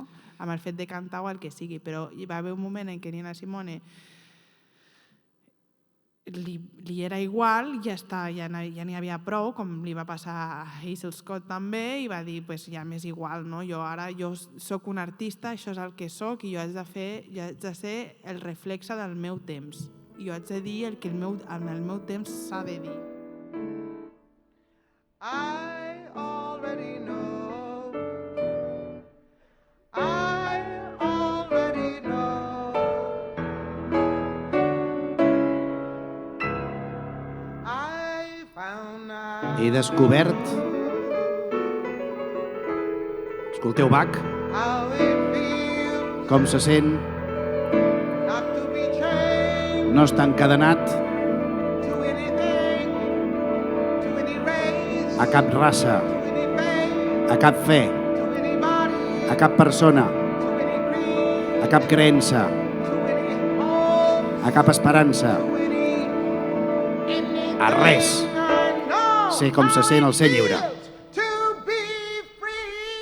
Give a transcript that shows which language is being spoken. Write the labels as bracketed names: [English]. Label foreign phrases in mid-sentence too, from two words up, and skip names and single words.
[Catalan] Amb el fet de cantar o el que sigui. Però hi va haver un moment en què Nina Simone li era igual, ja n'hi havia prou, com li va passar a Hazel Scott també, i va dir, ja m'és igual, no? Jo soc un artista, això és el que soc, i jo haig de ser el reflexe del meu temps. I jo haig de dir el que en el meu temps s'ha de dir. [English] I already know. I already know. I found out. [Catalan] He descobert... Escolteu Bach? [English] How it feels [Catalan] Com se sent? [English] not to be chained [Catalan] No està encadenat [English] to anything, to any race, [Catalan] a cap raça, [English] to any faith, [Catalan] a cap fe, [English] to anybody, [Catalan] a cap persona, [English] to any creed, [Catalan] a cap creença, [English] to any hope, [Catalan] a cap esperança, [English] to anything [Catalan] a res. [English] I know [Catalan] Sé com se sent el ser lliure. [English] to be free.